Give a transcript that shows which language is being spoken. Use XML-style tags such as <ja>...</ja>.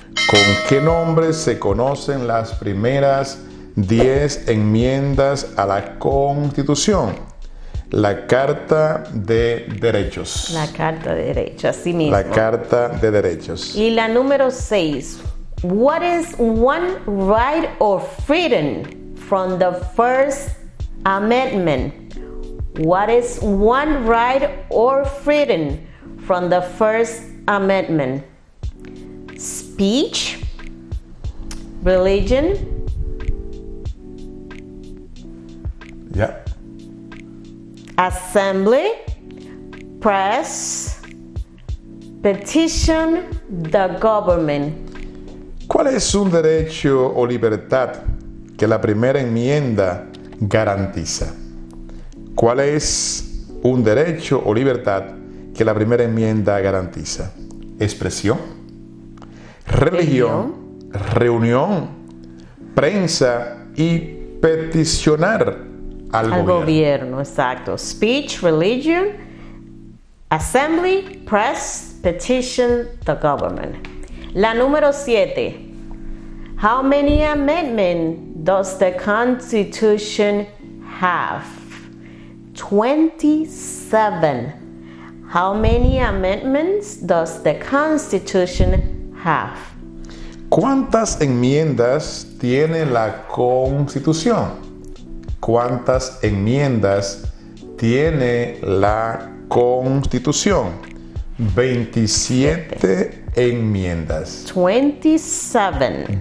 <es>¿Con qué nombre se conocen las primeras 10 enmiendas a la Constitución? La Carta de Derechos. La Carta de Derechos, así mismo. La Carta de Derechos. Y la número 6.</es> <en>What is one right or freedom from the First Amendment? What is one right or freedom from the First Amendment? Speech, religion,</en> <es>Ya.</es> <en>assembly, press, petition the government.</en> <es>¿Cuál es un derecho o libertad que la primera enmienda garantiza? ¿Cuál es un derecho o libertad que la primera enmienda garantiza? Expresión, religión, reunión, prensa y peticionar al gobierno. Exacto.</es> <en>Speech, religion, assembly, press, petition the government.</en> <es>La número 7.</es> <en>How many amendments does the Constitution have? 27. How many amendments does the Constitution have?</en> <es>¿Cuántas enmiendas tiene la Constitución? ¿Cuántas enmiendas tiene la Constitución? 27 enmiendas. 27.</es>